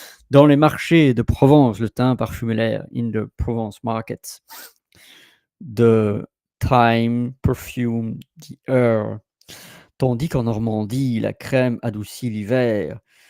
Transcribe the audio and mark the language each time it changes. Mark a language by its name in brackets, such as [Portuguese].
[French] Dans les marchés de Provence, le thym parfume l'air. [English] In the Provence markets, the thyme perfume the air. [French] Tandis qu'en Normandie, la crème adoucit l'hiver.